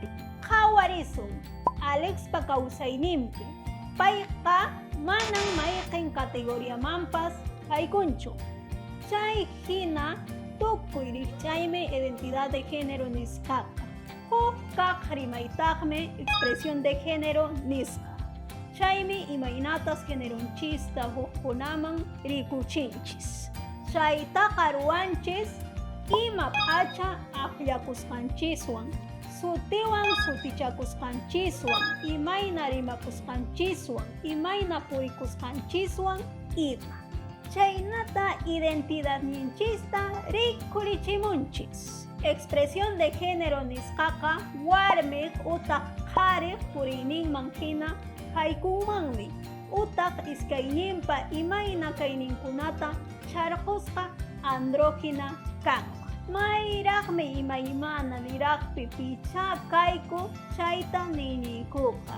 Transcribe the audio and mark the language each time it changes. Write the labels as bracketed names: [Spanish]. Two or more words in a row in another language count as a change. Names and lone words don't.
[Quechua] Qhawarisun. Alexpa kawsayninpi. Payqa manan mayqin categoriamanpas haykunchu. Chay hina tukuy rikchaymi [Spanish] identidad de género [Quechua] nisqaqa. Huk kaq rimaytaqmi [Spanish] expresión de género [Quechua] nisqa. Chaymi imaynatas generonchista hukkunaman rikuchinchis. Chaytaqa ruwanchis ima pacha aqllakusqanchiswan, sutiwan sutichakusqanchiswan, imayna rimakusqanchiswan, imayna purikusqanchiswan ima. Chaynata identidadninchista rikurichimunchis. [Spanish] Expresión de género [Quechua] nisqaqa warmiq utaq qhariq puriyninman hina haykunmanmi utaq iskayninpa imayna kayninkunata charqusqa andrógina kanqa. Mayraqmi imaymana niraqpi pichá kayku chayta niñikuqa.